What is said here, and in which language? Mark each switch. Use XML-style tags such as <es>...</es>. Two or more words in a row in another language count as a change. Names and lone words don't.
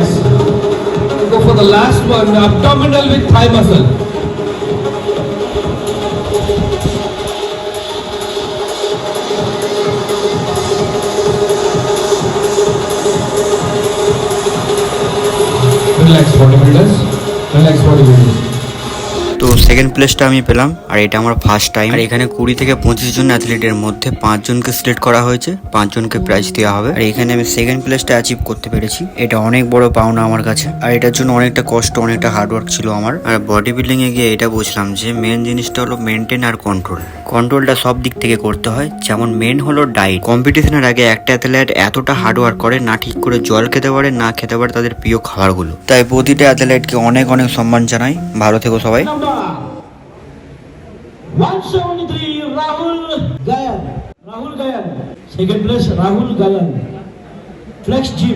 <en>Go for the last one, abdominal with thigh muscle. Relax bodybuilders. Relax bodybuilders.</en> <bn>তো</bn> <en>second placeta</en> <bn>আমি পেলাম, আর এটা আমার</bn> <en>first time.</en> <bn>আর এখানে 20 থেকে 25 জন অ্যাথলিটের মধ্যে 5 জনকে সিলেক্ট করা হয়েছে, 5 জনকে প্রাইজ দেওয়া হবে। আর এখানে আমি</bn> <en>second placeta</en> <bn>অ্যাচিভ করতে পেরেছি, এটা অনেক বড় পাওনা আমার কাছে। আর এটার জন্য অনেকটা কষ্ট, অনেকটা হার্ডওয়ার্ক ছিল আমার। আর</bn> <en>body building</en> <bn>এ গিয়ে এটা বুঝলাম যে মেন জিনিসটা হলো মেনটেন আর কন্ট্রোল। কন্ট্রোলটা সব দিক থেকে করতে হয়, যেমন মেন হলো ডায়েট। কম্পিটিশনের আগে একটা অ্যাথলেট এতটা হার্ডওয়ার্ক করে, না ঠিক করে জল খেতে পারে, না খেতে পারে তাদের প্রিয় খাবারগুলো। তাই প্রতিটা অ্যাথলেটকে অনেক অনেক সম্মান জানাই। ভালো থেকো সবাই।</bn> <en>Number 173 राहुल गायन. Rahul Gayan. Second place Rahul Gayan. Flex Gym.</en>